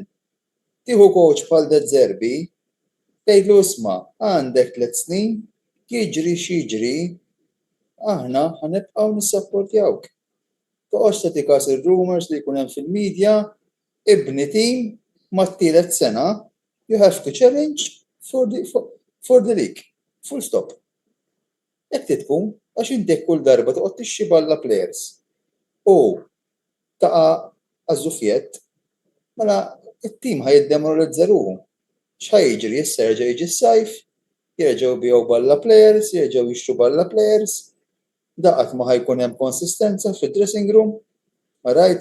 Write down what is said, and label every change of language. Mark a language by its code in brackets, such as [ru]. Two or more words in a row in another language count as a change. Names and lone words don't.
[mt] Tieħu coach bħal De Zerbi, tgħidlu isma' għandek 3 snin, jiġri x'jiġri, aħna ħanibqgħu nissapportjawk. Toqgħodx tagħti każ ir-rumors li jkun hemm fil-medja, ibni tim mat-tielet sena, [en] you have to challenge for the league. Full stop. [mt] Hekk tkun għax intek kull darba toqgħod tixxi balla players. U taqa' għażufjett, mela it-tim ħajiddemoralizza ruhom. X'ħajjiġri issa jerġa' jiġi s-sajf, jerġgħu jbigħu balla players, jerġgħu jixtru balla players, daqat ma ħajkun hemm konsistenza fid- [en] dressing room, [mt] right?